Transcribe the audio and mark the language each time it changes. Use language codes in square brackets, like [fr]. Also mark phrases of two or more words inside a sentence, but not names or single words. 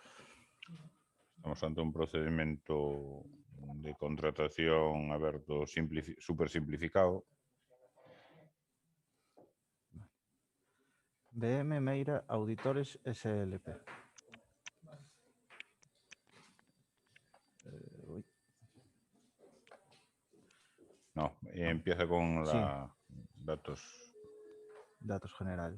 [gl] Estamos ante un procedimento de contratación aberto super simplificado. BM Meira Auditores SLP. [es] No, empieza con la datos. Datos generales.